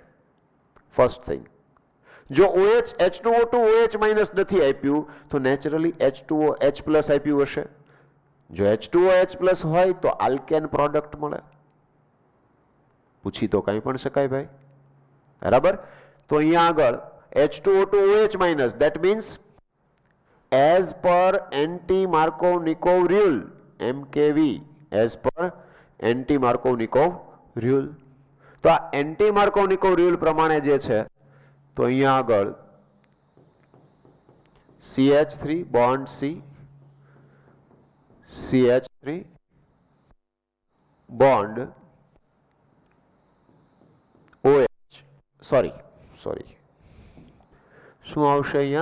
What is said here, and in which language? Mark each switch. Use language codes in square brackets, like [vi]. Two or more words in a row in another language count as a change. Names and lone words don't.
[en] first thing. [gu] જો OH H2O2 OH માઇનસ નથી આપ્યું તો નેચરલી H2OH પ્લસ આપ્યું હશે. જો H2OH પ્લસ હોય તો આલ્કેન પ્રોડક્ટ મળે. પૂછી તો કંઈ પણ શકાય ભાઈ, બરાબર? તો અહીંયા આગળ [en] H2O2 OH minus, that means as per anti-Markovnikov rule, MKV, as per anti-Markovnikov rule. [gu] તો આ [en] anti-Markovnikov rule [gu] પ્રમાણે જે છે તો અહીંયા આગળ [en] CH3 bond C, CH3 bond OH, sorry [gu] શું આવશે અહીંયા?